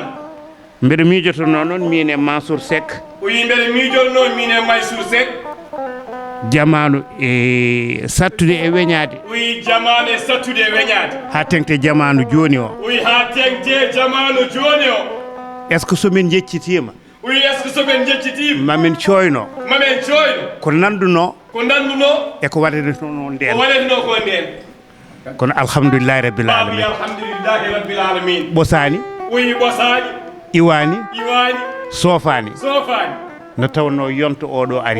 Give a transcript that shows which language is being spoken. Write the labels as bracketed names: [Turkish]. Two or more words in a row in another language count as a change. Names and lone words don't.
[Fula] mbeɗa miijotono noon min e Mansour Seck o yi mbeɗa miijoto noon min e Mansour Seck jamanu e sattude e weñade o yi jamanu e sattude e weñade ha tengte jamanu joni o o yi ha tengte jamanu joni o [French] est ce que [Fula] somin jeccitima o yi [French] est ce que [Fula] somin jeccitima mamin coyno ko nanduno e ko waɗete noon nden ko waɗeteno ko nden [Arabic] kono الحمد لله رب العالمين الحمد لله رب العالمين [Fula] ɓosani o yi ɓosani iwani sofani no tawno yonto oɗo ari